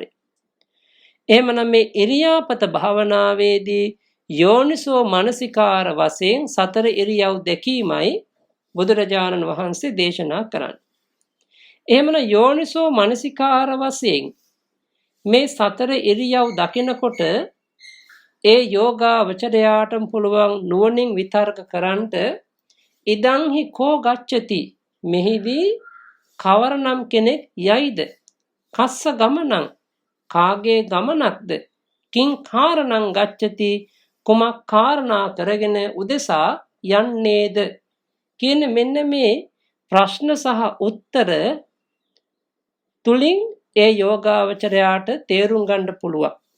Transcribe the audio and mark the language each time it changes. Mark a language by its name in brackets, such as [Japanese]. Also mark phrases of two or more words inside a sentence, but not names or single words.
[Sinhala] එහෙමනම් මේ ඉරියාපත භාවනාවේදී [Pali] යෝනිසෝ මනසිකාර [Sinhala] වශයෙන් සතර ඉරියව් දැකීමයි බුදුරජාණන් වහන්සේ දේශනා කරන්නේ. එහෙමනම් [Pali] යෝනිසෝ මනසිකාර [Sinhala] වශයෙන් මේ සතර ඉරියව් දකිනකොට ඒ යෝගාවචරයාටම පුළුවන් නුවණින් විතර්ක කරන්ට [Pali] ඉදං හි කෝ ගච්ඡති [Sinhala] මෙහිදී කවරනම් කෙනෙක් යයිද [Pali] කස්ස ගමනං [Sinhala] කාගේ ගමනක්ද [Pali] කිං කාරණං ගච්ඡති [Sinhala] කුමක් කාරණා කරගෙන උදෙසා යන්නේද කියන මෙන්න මේ ප්‍රශ්න සහ උත්තර තුලින් ඒ යෝගාවචරයාට තේරුම් ගන්න පුළුවන්.